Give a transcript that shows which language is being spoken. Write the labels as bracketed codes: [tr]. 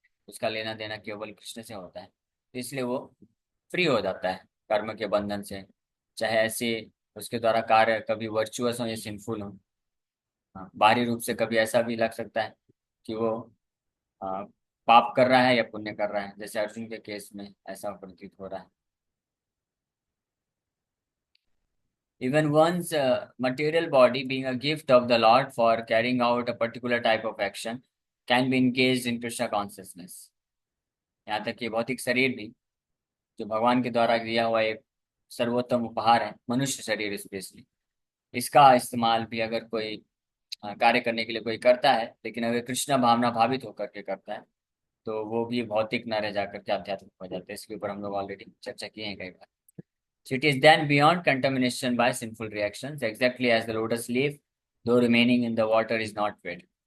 [hi] उसका लेना देना केवल कृष्ण से होता है. तो इसलिए वो फ्री हो जाता है कर्म के बंधन से, चाहे ऐसे उसके द्वारा कार्य कभी वर्चुअस हो या सिंफुल हो. हाँ, बाहरी रूप से कभी ऐसा भी लग सकता है कि वो आ, पाप कर रहा है या पुण्य कर रहा है, जैसे अर्जुन के केस में ऐसा प्रतीत हो रहा है. [en] Even one's material body, being a gift of the Lord for carrying out a particular type of action, can be engaged in Krishna consciousness. [hi] यहाँ तक कि भौतिक शरीर भी जो भगवान के द्वारा दिया हुआ एक सर्वोत्तम उपहार है, मनुष्य शरीर स्पेशली, इसका इस्तेमाल भी अगर कोई कार्य करने के लिए कोई करता है, लेकिन अगर कृष्ण भावना भावित होकर के करता है तो वो भी भौतिक न रह जाकर के आध्यात्मिक हो जाता है. इसके ऊपर हम लोग ऑलरेडी चर्चा किए हैं कई बार. [en] So it is then beyond contamination by sinful reactions, exactly as the lotus leaf, though remaining in the water, is not wet.